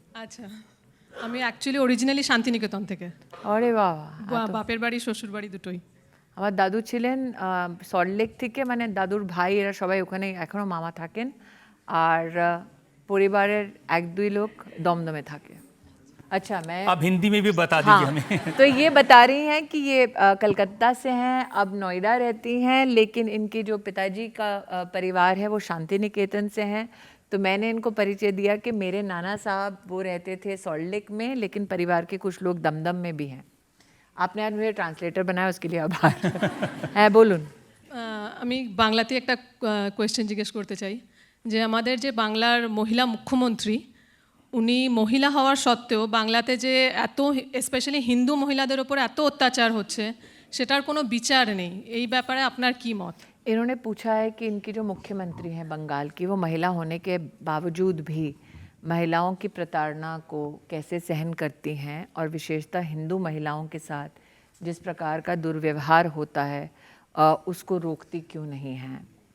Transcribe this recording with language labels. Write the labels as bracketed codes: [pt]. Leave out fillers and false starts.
[bn] আচ্ছা, আমি actually originally Santiniketan থেকে. আরে বাবা. বাপের বাড়ি শ্বশুর বাড়ি দুটোই. আমার দাদু ছিলেন সল্টলেক থেকে, মানে দাদুর ভাই এরা সবাই ওখানে এখনও মামা থাকেন, আর পরিবারের 1-2 লোক দমদমে থাকে. [hi] अच्छा, मैं अब हिंदी में भी बता दीजिए हमें. तो ये बता रही हैं कि ये कलकत्ता से हैं, अब नोएडा रहती हैं, लेकिन इनके जो पिताजी का परिवार है वो शांति निकेतन से हैं. तो मैंने इनको परिचय दिया कि मेरे नाना साहब वो रहते थे सॉल्ट लेक में, लेकिन परिवार के कुछ लोग दमदम में भी हैं. आपने आज मुझे ट्रांसलेटर बनाया, उसके लिए आभार. [bn] হ্যাঁ বলুন. আমি বাংলাতে একটা কোয়েশ্চেন জিজ্ঞেস করতে চাই যে আমাদের যে বাংলার মহিলা মুখ্যমন্ত্রী, উনি মহিলা হওয়ার সত্ত্বেও বাংলাতে যে এত স্পেশালি হিন্দু মহিলাদের ওপর এত অত্যাচার হচ্ছে সেটার কোনো বিচার নেই, এই ব্যাপারে আপনার কি মত? [hi] इन्होंने पूछा है कि इनकी जो मुख्यमंत्री हैं बंगाल की, वो महिला होने के बावजूद भी महिलाओं की प्रताड़ना को कैसे सहन करती हैं और विशेषतः हिंदू महिलाओं के साथ जिस प्रकार का दुर्व्यवहार होता है उसको रोकती क्यों नहीं हैं.